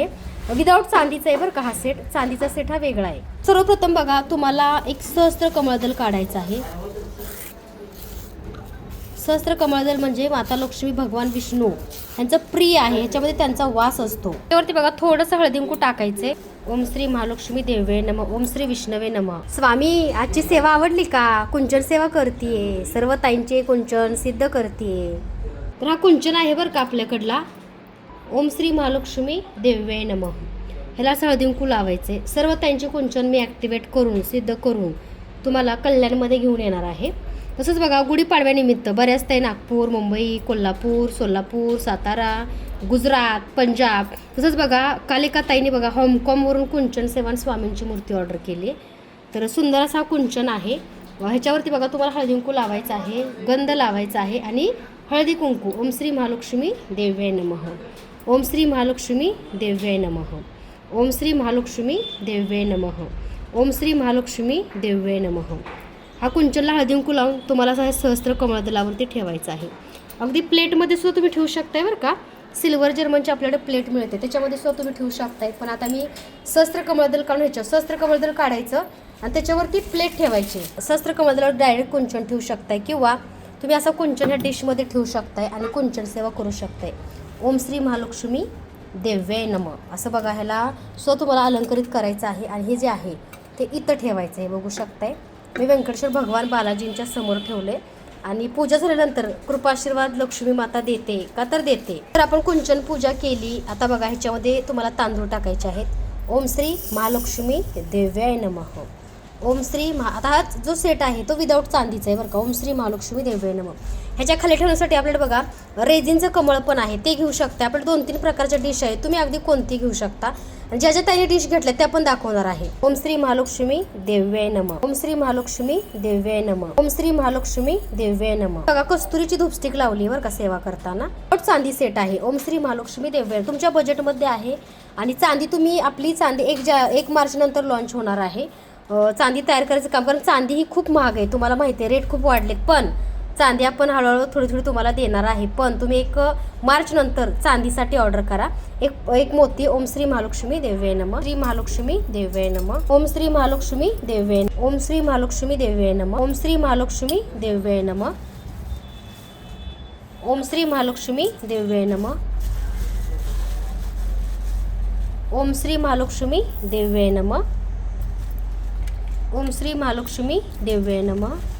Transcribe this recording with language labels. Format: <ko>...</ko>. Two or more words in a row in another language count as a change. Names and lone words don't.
<mr>विदाऊट चांदीचा आहे बरं का हा सेट. चांदीचा सेट हा वेगळा आहे. सर्वप्रथम बघा, तुम्हाला एक सहस्त्र कमळदल काढायचं आहे. सहस्त्र कमळदल म्हणजे माता लक्ष्मी, भगवान विष्णू यांचं प्रिय आहे, ह्याच्यामध्ये त्यांचा वास असतो. त्यावरती बघा थोडंसं हळदी कुंकू टाकायचे.</mr> <sa>ओम श्री महालक्ष्मी देवे नमः, ओम श्री विष्णवे नमः.</sa> <mr>स्वामी, आजची सेवा आवडली का? कुंचन सेवा करतीये, सर्व ताईंचे कुंचन सिद्ध करतीये. तर हा कुंचन आहे बरं का आपल्याकडला.</mr> <sa>ओम श्री महालक्ष्मी देवे नमः.</sa> <mr>ह्याला असं हळदी कुंकू लावायचे. सर्व ताईंचे कुंचन मी ॲक्टिवेट करून सिद्ध करून तुम्हाला कल्याणमध्ये घेऊन येणार आहे. तसंच बघा, गुढीपाडव्यानिमित्त बऱ्याच ताई नागपूर, मुंबई, कोल्हापूर, सोलापूर, सातारा, गुजरात, पंजाब. तसंच बघा, काल एका ताईने बघा हाँगकाँगवरून कुंचन सेवा स्वामींची मूर्ती ऑर्डर केली. तर सुंदर असा कुंचन आहे. ह्याच्यावरती बघा तुम्हाला हळदी कुंकू लावायचं आहे, गंध लावायचा आहे आणि हळदी कुंकू</mr> <sa>ओम श्री महालक्ष्मी देव्ये नमः, ओम श्री महालक्ष्मी देव्ये नमः, ओम श्री महालक्ष्मी देव्ये नमः, ओम श्री महालक्ष्मी देव्ये नमः.</sa> <mr>हा कुंचनला हळदी कुंकू लावून तुम्हाला असं सहस्त्र कमळदलावरती ठेवायचं आहे. अगदी प्लेटमध्ये सुद्धा तुम्ही ठेवू शकताय बरं का. सिल्वर जर्मनची आपल्याकडे प्लेट मिळते, त्याच्यामध्ये सुद्धा तुम्ही ठेवू शकताय. पण आता मी सहस्त्र कमळदल काढून ह्याच्यावर सहस्त्र कमळदल काढायचं आणि त्याच्यावरती प्लेट ठेवायची. सहस्त्र कमळदलावर डायरेक्ट कुंचन ठेवू शकताय किंवा तुम्ही असं कुंचन ह्या डिशमध्ये ठेवू शकताय आणि कुंचन सेवा करू शकताय.</mr> <sa>ओम श्री महालक्ष्मी देव्ये नमः</sa> <mr>असं बघा, ह्याला सुद्धा तुम्हाला अलंकरित करायचं आहे आणि हे जे आहे ते इथं ठेवायचं आहे. बघू शकताय मी व्यंकटेश्वर भगवान बालाजींच्या समोर ठेवले आणि पूजा झाल्यानंतर कृपाशीर्वाद लक्ष्मी माता देते का तर देते. तर आपण कुंचन पूजा केली. आता बघा, ह्याच्यामध्ये तुम्हाला तांदूळ टाकायचे आहेत.</mr> <sa>ओम श्री महालक्ष्मी देव्याय नमः, ओम श्री</sa> <mr>आता हा जो सेट आहे तो विदाऊट चांदीचा आहे बरं का.</mr> <sa>ओम श्री महालक्ष्मी देव्याय नमः.</sa> <mr>ह्याच्या खाली ठेवण्यासाठी आपल्याला बघा रेझिनचं कमळ पण आहे, ते घेऊ शकता. आपल्याला 2-3 प्रकारच्या डिश आहेत, तुम्ही अगदी कोणती घेऊ शकता. ज्या ज्या ताईने डिश घेतल्या त्या पण दाखवणार आहे.</mr> <sa>ओम श्री महालक्ष्मी देव्ये नमः, ओम श्री महालक्ष्मी देव्ये नमः, ओम श्री महालक्ष्मी देव्ये नमः.</sa> <mr>बघा, कस्तुरीची धूपस्टिक लावली बरं का सेवा करताना. चांदी सेट आहे.</mr> <sa>ओम श्री महालक्ष्मी देव्ये</sa> <mr>तुमच्या बजेटमध्ये आहे. आणि चांदी तुम्ही आपली चांदी 1 मार्च नंतर लॉन्च होणार आहे. चांदी तयार करायचं काम, कारण चांदी ही खूप महाग आहे, तुम्हाला माहिती आहे, रेट खूप वाढलेत. पण चांदी आपण हळूहळू थोडी थोडी तुम्हाला देणार आहे. पण तुम्ही 1 मार्च नंतर चांदीसाठी ऑर्डर करा. एक मोती.</mr> <sa>ओम श्री महालक्ष्मी देव्ये नमः, श्री महालक्ष्मी देव्ये नमः, ओम श्री महालक्ष्मी देव्ये, ओम श्री महालक्ष्मी देव्ये नमः, ओम श्री महालक्ष्मी देव्ये नमः, ओम श्री महालक्ष्मी देव्ये नमः, ओम श्री महालक्ष्मी देव्ये नमः, ओम श्री महालक्ष्मी देव्ये नमः,</sa>